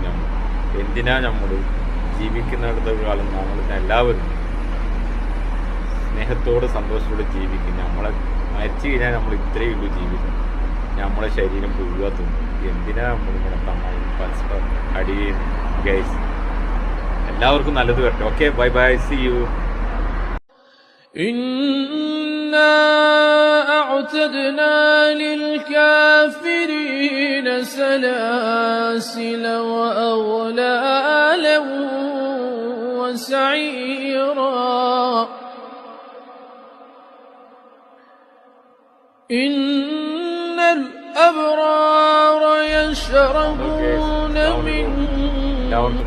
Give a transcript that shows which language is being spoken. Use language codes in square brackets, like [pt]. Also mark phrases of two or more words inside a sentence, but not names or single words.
[ml] നമ്മൾ എന്തിനാ നമ്മൾ ജീവിക്കുന്നിടത്ത കാലം നമ്മൾ എല്ലാവരും സ്നേഹത്തോടെ സന്തോഷത്തോടെ ജീവിക്കും. നമ്മളെ മരിച്ചു കഴിഞ്ഞാൽ നമ്മൾ ഇത്രയേ ഉള്ളൂ ജീവിക്കും. നമ്മളെ ശരീരം പുഴുകാത്തും എന്തിനാ നമ്മൾ ഇങ്ങനെ പരസ്പരം അടിയും ഗൈസ്. എല്ലാവർക്കും നല്ലത് വരട്ടെ. [en] okay, bye bye, see you. [ar] إنا أعتدنا للكافرين سلاسل وأغلالا وسعيرا إن الأبرار يشربون من